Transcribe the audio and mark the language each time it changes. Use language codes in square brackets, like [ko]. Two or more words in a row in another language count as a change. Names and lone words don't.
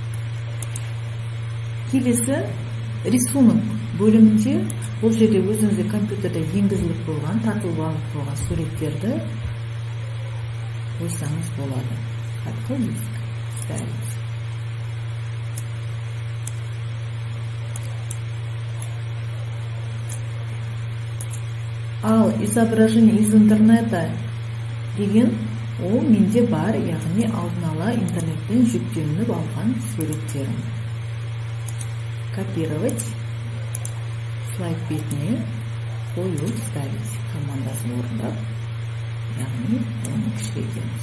[kk] Келесі рисунок бөлімінде бұл жерде өзіңізде компьютерде енгізіліп қойған, тартылып алып қойған суреттерді қойсаңыз болады. Хатқа ставить. Ал [ru] изображение из интернета [kk] деген ол менде бар, яғни алдын ала интернеттен жүктелініп алған суреттерім. Копировать, слайд бетіне қою, ставить командасын орындап, яғни оны кішірейтеміз.